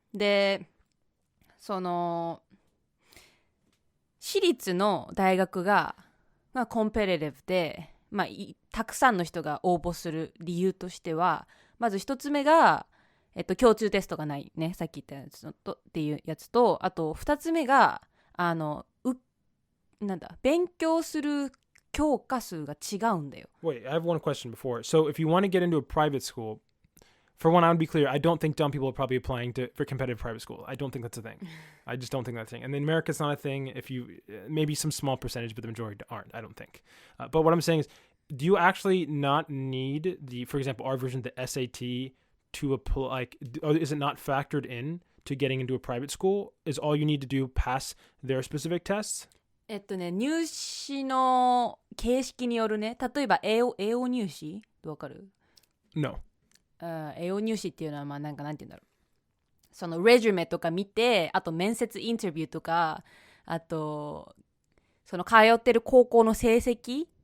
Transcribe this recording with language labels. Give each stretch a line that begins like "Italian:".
Japanese: で、その、私立の大学が、まあ、コンペティティブで、まあ、たくさんの人が応募する理由としては、まず一つ目が、共通テストがないねさっき言ったやつとっていうやつとあと二つ目がなんだ勉強する教科数が違うんだよ。
English: Wait, I have one question before. So if you want to get into a private school, for one, I would be clear. I don't think dumb people are probably applying for competitive private school. I don't think that's a thing. I just don't think that's a thing. And in America, it's not a thing. If you maybe some small percentage, but the majority aren't. I don't think. But what I'm saying is, do you actually not need for example, our version, the SAT, to apply? Like, is it not factored in to getting into a private school? Is all you need to do pass their specific tests?
Japanese: 入試の形式によるね。例えば英語入試わかる？
English: No.
Japanese: 英語入試っていうのはまあなんて言うんだろう。そのレジュメとか見て、あと面接インタビューとか、あとその通ってる高校の成績。